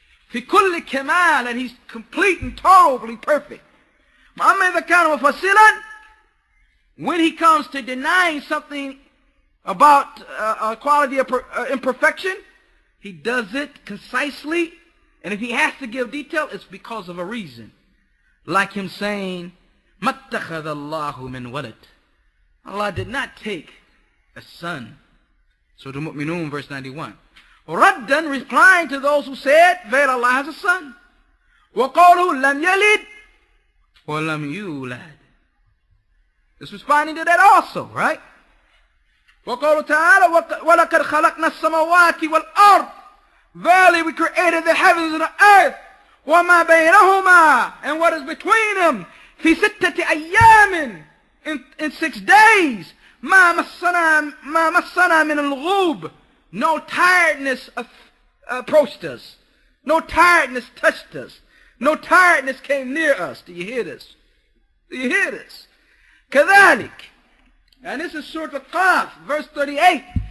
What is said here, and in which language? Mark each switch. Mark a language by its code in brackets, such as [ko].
[ar] في كل كمال, [en] and he's complete and totally perfect. [ar] وأما إذا كان مفصلا, [en] when he comes to denying something about a quality of imperfection, he does it concisely, and if he has to give detail, it's because of a reason. Like him saying, [ar] مَا اتَّخَذَ اللَّهُ مِنْ وَلَدٍ. [en] Allah did not take a son. Surah Al-Mu'minun, verse 91. Raddan, replying to those who said that Allah has a son. [ar] وَقَوْلُهُ لَمْ يَلِدْ وَلَمْ يُولَدْ. [en] It's responding to that also, right? [ar] وَقَوْلُهُ تَعَالَى وَلَقَدْ خَلَقْنَا السَّمَوَاتِ وَالْأَرْضِ. [en] Verily we created the heavens and the earth. [ar] وَمَا بَيْنَهُمَا, [en] and what is between them. [ar] فِي سِتَّةِ أَيَّامٍ, [en] in 6 days. [ar] مَا مَسَّنَا مِنَ الْغُوبِ. [en] No tiredness approached us. No tiredness touched us. No tiredness came near us. Do you hear this? Do you hear this? كذلك, and this is Surah Al-Qaf, verse 38.